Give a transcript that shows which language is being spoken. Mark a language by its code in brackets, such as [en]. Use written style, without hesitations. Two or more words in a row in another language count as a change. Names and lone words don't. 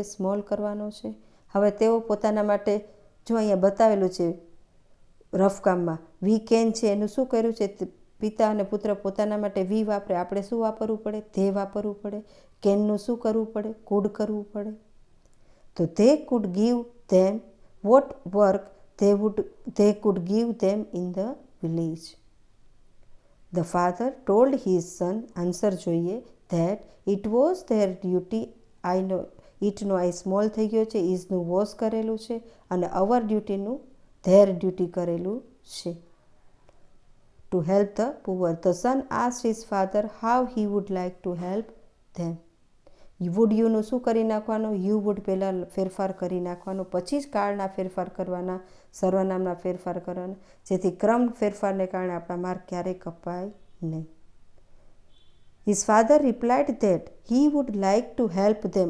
[gu] સ્મોલ કરવાનો છે. હવે તેઓ પોતાના માટે, જો અહીંયા બતાવેલું છે રફકામમાં, [en] we can [gu] છે એનું શું કર્યું છે? પિતા અને પુત્ર પોતાના માટે વી વાપરે, આપણે શું વાપરવું પડે? ધે વાપરવું પડે. કેનનું શું કરવું પડે? કુડ કરવું પડે. [en] તો they could give them what work they could give them in the village. The father told his son, [gu] આન્સર જોઈએ, [en] that it was their duty. I know [gu] ઇટનો આ સ્મોલ થઈ ગયો છે, ઇઝનું વોઝ કરેલું છે અને [en] our dutyનું their duty [gu] કરેલું છે. [en] To help the poor. The son asked his father how he would like to help them. would youનું [gu] શું કરી નાખવાનું? [en] you would [gu] પહેલાં ફેરફાર કરી નાખવાનો, પછી જ કાળના ફેરફાર કરવાના, સર્વનામના ફેરફાર કરવાના, જેથી ક્રમ ફેરફારને કારણે આપણા માર્ક ક્યારેય કપાય નહીં. [en] His father replied that he would like to help them.